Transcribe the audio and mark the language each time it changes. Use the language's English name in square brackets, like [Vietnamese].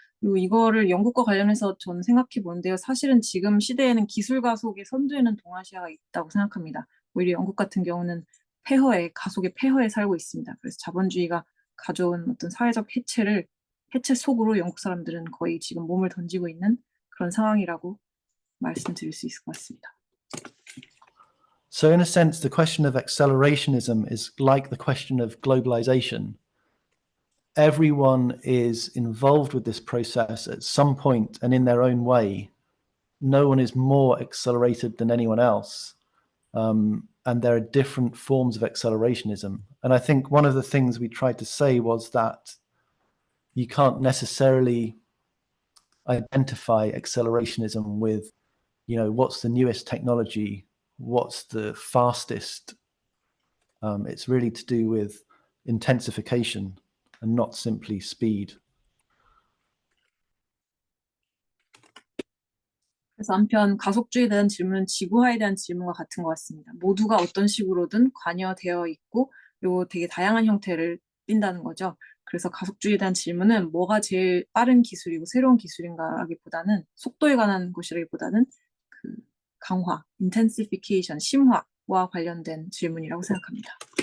[Korean] 그리고 이거를 영국과 관련해서 저는 생각해 보는데요. 사실은 지금 시대에는 기술 가속의 선두에는 동아시아가 있다고 생각합니다. 오히려 영국 같은 경우는 가속의 폐허에 살고 있습니다. 그래서 자본주의가 가져온 어떤 사회적 해체 속으로 영국 사람들은 거의 지금 몸을 던지고 있는 그런 상황이라고 말씀드릴 수 있을 것 같습니다. [English] So in a sense, the question of accelerationism is like the question of globalization. Everyone is involved with this process at some point and in their own way. No one is more accelerated than anyone else. And there are different forms of accelerationism. And I think one of the things we tried to say was that you can't necessarily identify accelerationism with, you know, what's the newest technology, what's the fastest. It's really to do with intensification and not simply speed. [Korean] 그래서 한편 가속주의에 대한 질문은 지구화에 대한 질문과 같은 것 같습니다. 모두가 어떤 식으로든 관여되어 있고 그리고 되게 다양한 형태를 띈다는 거죠. 그래서 가속주의에 대한 질문은 뭐가 제일 빠른 기술이고 새로운 기술인가라기보다는 속도에 관한 것이라기보다는 그 강화, intensification, 심화와 관련된 질문이라고 생각합니다.